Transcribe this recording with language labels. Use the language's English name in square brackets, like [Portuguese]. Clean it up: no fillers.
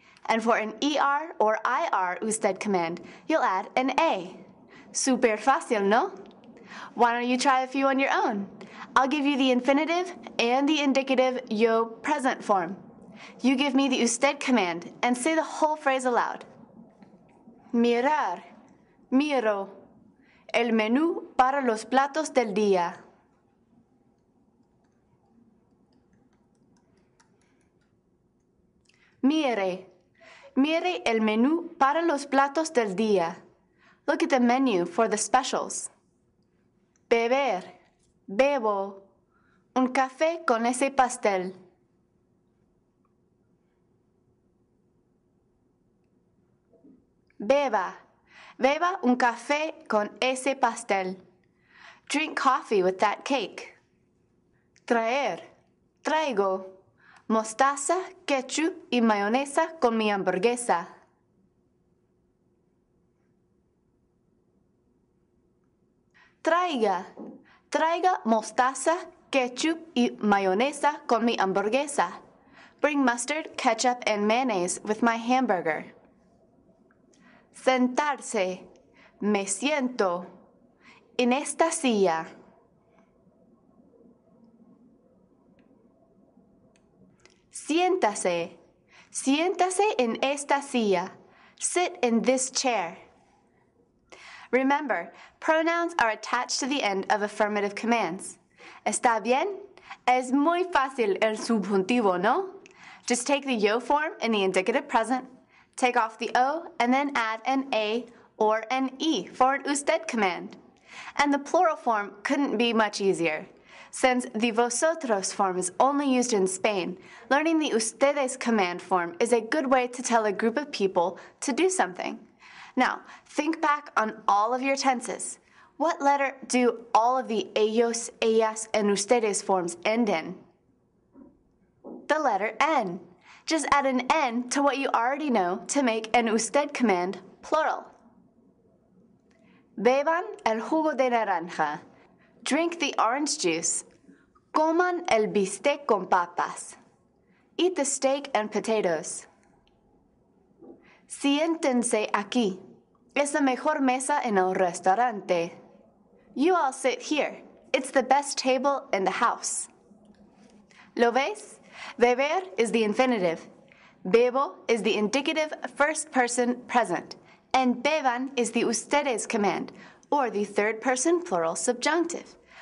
[English] And for an ER or IR usted command, you'll add an A. [Spanish] Super fácil, no? [English] Why don't you try a few on your own? I'll give you the infinitive and the indicative yo present form. You give me the usted command and say the whole phrase aloud. [Spanish] Mirar, miro, el menú para los platos del día. Mire el menú para los platos del día. [English] Look at the menu for the specials. [Spanish] Beber, bebo, un café con ese pastel. Beba un café con ese pastel. [English] Drink coffee with that cake. [Spanish] Traer, traigo, mostaza, ketchup y mayonesa con mi hamburguesa. Traiga mostaza, ketchup y mayonesa con mi hamburguesa. [English] Bring mustard, ketchup, and mayonnaise with my hamburger. [Spanish] Sentarse, me siento, en esta silla. Siéntase en esta silla. [English] Sit in this chair. Remember, pronouns are attached to the end of affirmative commands. [Spanish] ¿Está bien? Es muy fácil el subjuntivo, ¿no? [English] Just take the yo form in the indicative present, take off the O, and then add an A or an E for an usted command. And the plural form couldn't be much easier. Since the vosotros form is only used in Spain, learning the ustedes command form is a good way to tell a group of people to do something. Now, think back on all of your tenses. What letter do all of the ellos, ellas, and ustedes forms end in? The letter N. Just add an N to what you already know to make an usted command plural. [Spanish] Beban el jugo de naranja. [English] Drink the orange juice. [Spanish] Coman el bistec con papas. [English] Eat the steak and potatoes. [Spanish] Siéntense aquí. Es la mejor mesa en el restaurante. [English] You all sit here. It's the best table in the house. [Spanish] ¿Lo ves? [English] Beber is the infinitive. Bebo is the indicative first person present. And beban is the ustedes command, or the third person plural subjunctive.